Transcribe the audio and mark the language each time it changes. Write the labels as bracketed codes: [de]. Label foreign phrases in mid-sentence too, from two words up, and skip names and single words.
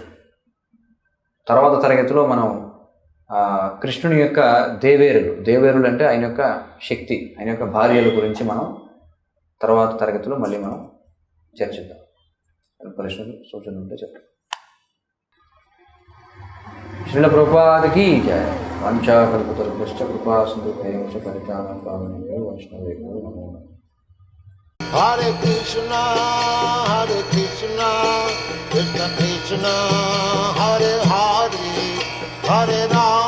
[te] తర్వాత తరగతిలో మనం కృష్ణుని యొక్క దేవేరులు అంటే ఆయన యొక్క శక్తి, ఆయన యొక్క భార్యల గురించి మనం తర్వాత తరగతిలో మళ్ళీ మనం చర్చిద్దాం. ప్రశ్నలు సూచనలు ఉంటే చెప్పండి. శ్రీల ప్రభుపాదకి జయ. [sa] వంచాకల్పతరుభ్యశ్చ కృపా సింధుభ్యశ్చ పరిత్రాణాం పావనేభ్యో వైష్ణవేభ్యో నమో నమః. Hare Krishna, Krishna Krishna, Hare Hare, Hare Rama.